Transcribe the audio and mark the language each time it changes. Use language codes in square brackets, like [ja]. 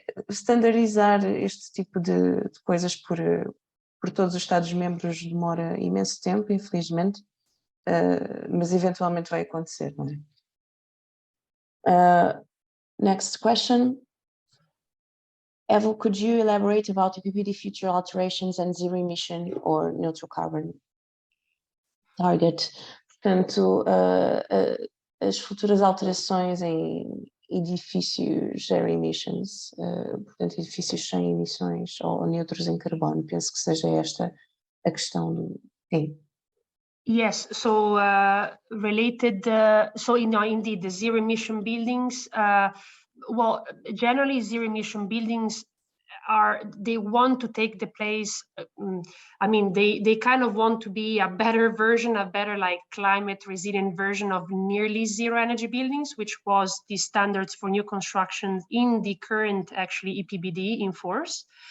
[pt] Standardizar este tipo de coisas por todos os Estados-membros demora imenso tempo, infelizmente, mas eventualmente vai acontecer, não é? [en] Next question. Eva, could you elaborate about EPBD future alterations and zero emission or neutral carbon target? [pt] Portanto, as futuras alterações em edifícios zero emissions, portanto, edifícios sem emissões ou neutros em carbono. Penso que seja esta a questão do... Sim. [en] Yes, so related, indeed, the zero emission buildings, well, generally zero emission buildings they want to take the place, they kind of want to be a better version, a better like climate resilient version of nearly zero energy buildings, which was the standards for new construction in the current actually EPBD in force.